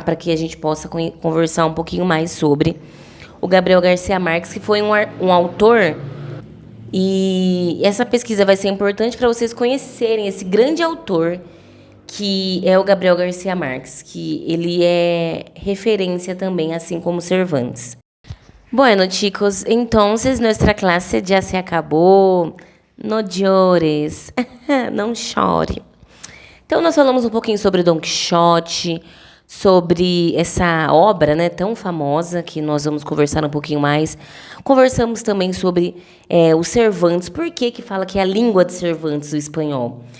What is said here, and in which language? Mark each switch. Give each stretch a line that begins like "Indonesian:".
Portuguese: Para que a gente possa conversar um pouquinho mais sobre o Gabriel García Márquez, que foi um autor. E essa pesquisa vai ser importante para vocês conhecerem esse grande autor, que é o Gabriel García Márquez, que ele é referência também, assim como Cervantes.
Spanish: Bueno, chicos, entonces nuestra clase ya se acabou. No llores,
Portuguese: não chore. Então, nós falamos um pouquinho sobre Don Quixote, sobre essa obra, né, tão famosa, que nós vamos conversar um pouquinho mais. Conversamos também sobre o Cervantes. Por que fala que é a língua de Cervantes o espanhol?